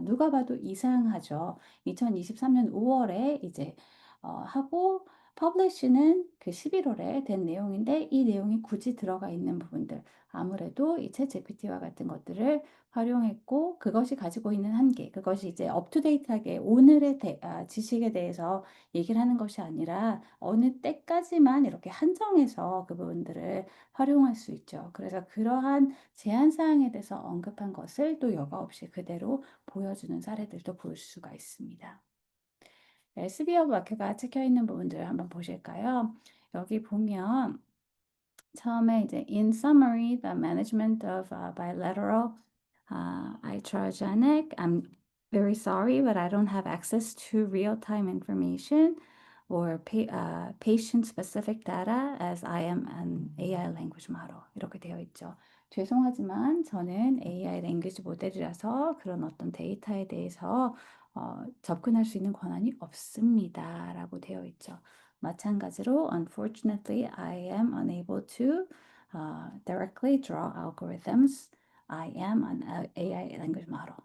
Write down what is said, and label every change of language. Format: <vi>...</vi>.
<ko>누가 봐도 이상하죠. 2023년 5 월에 이제 하고 publish는 그 11 월에 된 내용인데 이 내용이 굳이 들어가 있는 부분들 아무래도 이 챗GPT와 같은 것들을 활용했고 그것이 가지고 있는 한계 그것이 이제 업투데이트하게 오늘의 지식에 대해서 얘기를 하는 것이 아니라 어느 때까지만 이렇게 한정해서 그 부분들을 활용할 수 있죠. 그래서 그러한 제한 사항에 대해서 언급한 것을 또 여과 없이 그대로 보여주는 사례들도 볼 수가 있습니다. SBO 마크가 찍혀 있는 부분들을 한번 보실까요? 여기 보면 처음에 이제</ko> <en>in summary, the management of bilateral iatrogenic. I'm very sorry, but I don't have access to real-time information or patient-specific data as I am an AI language model.</en> <ko>이렇게 되어 있죠. 죄송하지만 저는 AI 랭귀지 모델이라서 그런 어떤 데이터에 대해서 접근할 수 있는 권한이 없습니다라고 되어 있죠.</ko> <en>마찬가지로 unfortunately I am unable to directly draw algorithms. I am an AI language model.</en>